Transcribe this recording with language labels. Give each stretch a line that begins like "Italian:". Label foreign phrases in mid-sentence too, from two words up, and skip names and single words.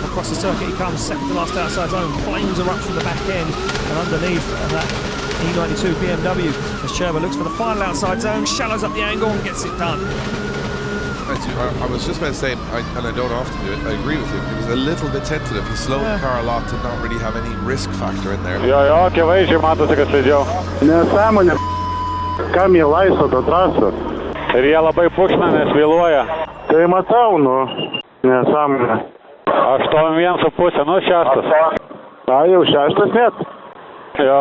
English: Across the circuit he comes, second to last outside zone. Flames are up from the back end and underneath that E92 BMW. As Čurba looks for the final outside zone, shallows up the angle and gets it done. I was just about to say, and I don't often do it, I agree with him. He was a little bit tentative. He slowed the car a lot to not really have any risk factor in there.
Lithuanian: Jo, akivaizdžiai matosi, kad slidžiau. Nesąmonė, kam jie laisto tą trasą? Ir jie labai pukšna, nes vėluoja. Tai matau, nesąmonė. 8,5, 6. A, jau 6 net? Jo.